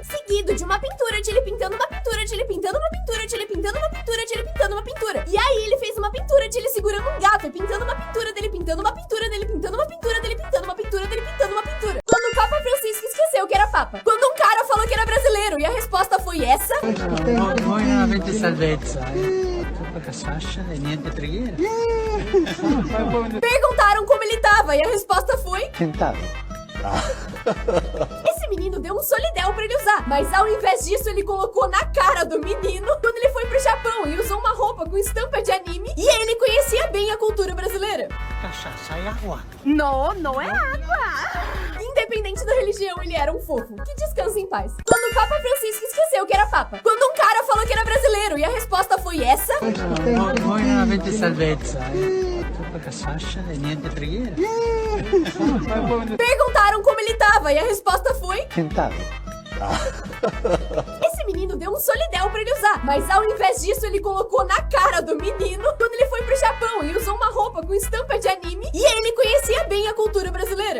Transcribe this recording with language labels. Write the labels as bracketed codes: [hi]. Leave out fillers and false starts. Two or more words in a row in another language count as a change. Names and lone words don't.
[pt] Seguido de uma pintura de ele pintando uma pintura de ele pintando uma pintura de ele pintando uma pintura de ele pintando uma pintura. E aí ele fez uma pintura de ele segurando um gato e pintando uma pintura dele pintando uma pintura dele pintando uma pintura dele pintando uma pintura dele pintando uma pintura. Quando o Papa Francisco esqueceu que era Papa. Quando um cara falou que era brasileiro e a resposta foi essa. [it] Voi non avete salvezza, Tutta casascia e niente preghiera. [pt] Perguntaram como ele tava e a resposta foi... Tentado. Esse menino deu um solidel pra ele usar, mas ao invés disso ele colocou na cara do menino quando ele foi pro Japão e usou uma roupa com estampa de anime e ele conhecia bem a cultura brasileira. Cachaça e água. Não é água! Independente da religião, ele era um fofo. Que descanse em paz. Quando o Papa Francisco esqueceu que era Papa. Quando um cara falou que era brasileiro e a resposta foi essa. [it] Voi non avete salvezza, Tutta casascia e niente preghiera. [pt] Perguntaram como ele tava e a resposta foi... Tentado. Esse menino deu um solidel pra ele usar, mas ao invés disso ele colocou na cara do menino quando ele foi pro Japão e usou uma roupa com estampa de anime e ele conhecia bem a cultura brasileira.